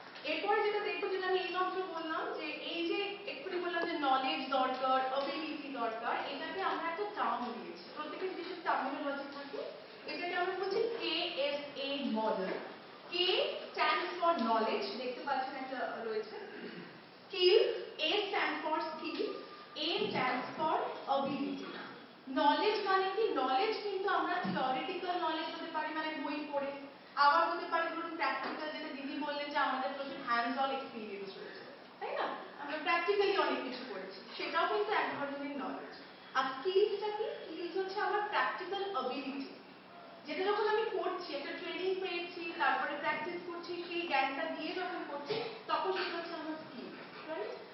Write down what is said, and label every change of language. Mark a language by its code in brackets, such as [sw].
[bn] এরপরে যেটা দেখবো, যেটা আমি এইমাত্র বললাম, যে এই যে এক্ষুনি বললাম যে নলেজ দরকার, অ্যাবিলিটি দরকার, এটাকে আমরা একটা টার্ম দিয়েছি, প্রত্যেকের দেশের টার্মিনোলজি থাকে। এটাকে আমরা বলছি KSA model. [en] K stands for knowledge, [bn] দেখতে পাচ্ছেন একটা রয়েছে। [en] Skill, A stands for skill, A stands for ability. [bn] Knowledge মানে কি? নলেজ কিন্তু আমরা থিওরিটিক্যাল নলেজ হতে পারে, মানে বই পড়ে, আবার হতে পারে ধরুন প্র্যাকটিক্যাল, যেটা দিদি বললেন যে আমাদের প্রচুর হ্যান্ডস অন এক্সপিরিয়েন্স রয়েছে, তাই না? আমরা প্র্যাকটিক্যালি অনেক কিছু করেছি, সেটাও কিন্তু এক ধরনের নলেজ। আর স্কিলসটা কি? স্কিলস হচ্ছে আমার প্র্যাকটিক্যাল অ্যাবিলিটি, যেটা যখন আমি করছি, একটা ট্রেনিং পেয়েছি, তারপরে প্র্যাকটিস করছি, সেই জ্ঞানটা দিয়ে যখন করছি, তখন সেটা হচ্ছে আমার স্কিল, রাইট?